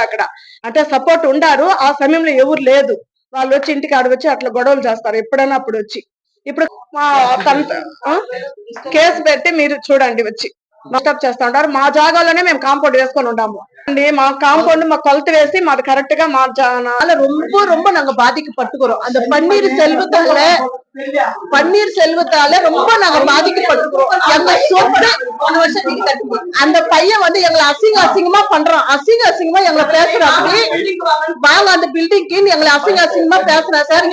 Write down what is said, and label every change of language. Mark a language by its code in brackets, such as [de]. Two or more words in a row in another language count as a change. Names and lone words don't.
[te] అక్కడ అంటే సపోర్ట్ ఉండారు, ఆ సమయంలో ఎవరు లేదు. వాళ్ళు వచ్చి ఇంటికి ఆడ వచ్చి అట్లా గొడవలు చేస్తారు ఎప్పుడైనా అప్పుడు వచ్చి. ఇప్పుడు కేసు పెట్టి మీరు చూడండి, వచ్చి డిస్టర్బ్ చేస్తా ఉంటారు. మా జాగాలోనే మేము కాంపౌండ్ వేసుకొని ఉన్నాము అండి. మా కాంపౌండ్ మా కొలత వేసి మాది కరెక్ట్ గా [ta] ரொம்ப ரொம்ப நாங்க பாதிக்கப்பட்டுக்கிறோம். அந்த பன்னீர் செல்வத்தால ரொம்ப நாங்க பாதிக்கப்பட்டுக்கிறோம். எங்க சொத்து அந்த பையன் வந்து எங்களை அசிங்கமா பண்றான், அசிங்கமா எங்களை பேசுறாப்படி. வாங்க அந்த பில்டிங்க்கு எங்களை அசிங்கமா பேசுறான் சார்.